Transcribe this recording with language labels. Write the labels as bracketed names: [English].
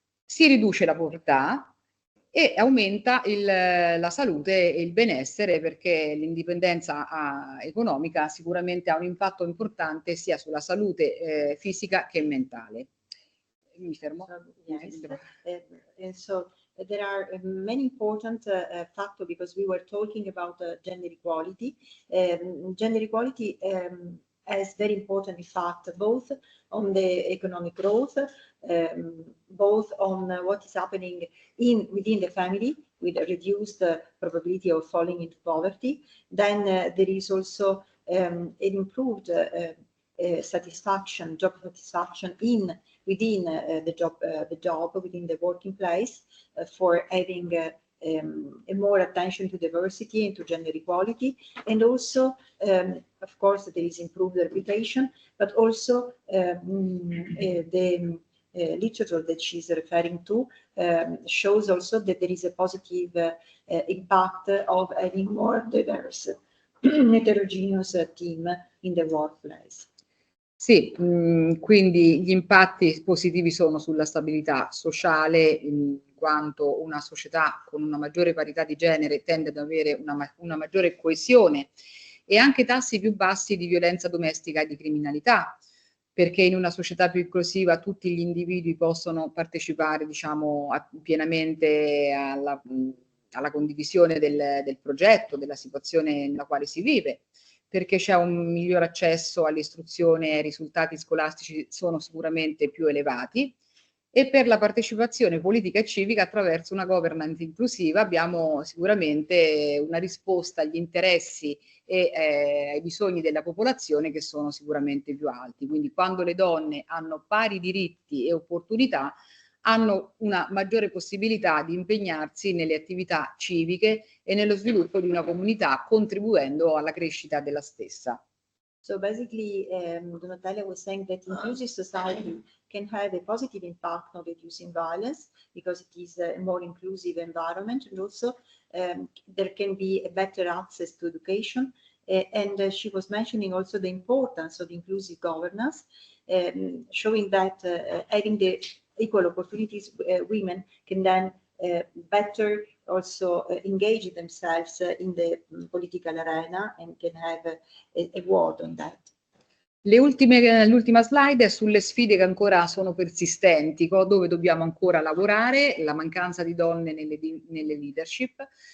[Italian] Si riduce la povertà e aumenta la salute e il benessere, perché l'indipendenza economica sicuramente ha un impatto importante sia sulla salute fisica che mentale. Mi fermo. [English] Yes. And so there are many important factors, because we were talking about gender equality. Gender equality is very important, in fact, both on the economic growth, both on what is happening within the family with a reduced probability of falling into poverty. Then there is also an improved satisfaction, job satisfaction within the job within the working place, for having a more attention to diversity and to gender equality, and also of course there is improved reputation, but also the literature that she's referring to shows also that there is a positive impact of having more diverse heterogeneous team in the workplace. [Italian] Sì, quindi gli impatti positivi sono sulla stabilità sociale, in quanto una società con una maggiore parità di genere tende ad avere una maggiore coesione e anche tassi più bassi di violenza domestica e di criminalità, perché in una società più inclusiva tutti gli individui possono partecipare, diciamo, pienamente alla condivisione del progetto, della situazione nella quale si vive, perché c'è un miglior accesso all'istruzione e ai risultati scolastici sono sicuramente più elevati, e per la partecipazione politica e civica attraverso una governance inclusiva abbiamo sicuramente una risposta agli interessi e ai bisogni della popolazione che sono sicuramente più alti. Quindi quando le donne hanno pari diritti e opportunità, hanno una maggiore possibilità di impegnarsi nelle attività civiche e nello sviluppo di una comunità, contribuendo alla crescita della stessa. [English] So basically, Donatella was saying that inclusive society can have a positive impact on reducing violence because it is a more inclusive environment, and also there can be a better access to education. And she was mentioning also the importance of inclusive governance, showing that having the equal opportunities, women can then better also engage themselves in the political arena and can have a word on that. [Italian] L'ultima slide è sulle sfide che ancora sono persistenti, dove dobbiamo ancora lavorare, la mancanza di donne nelle leadership.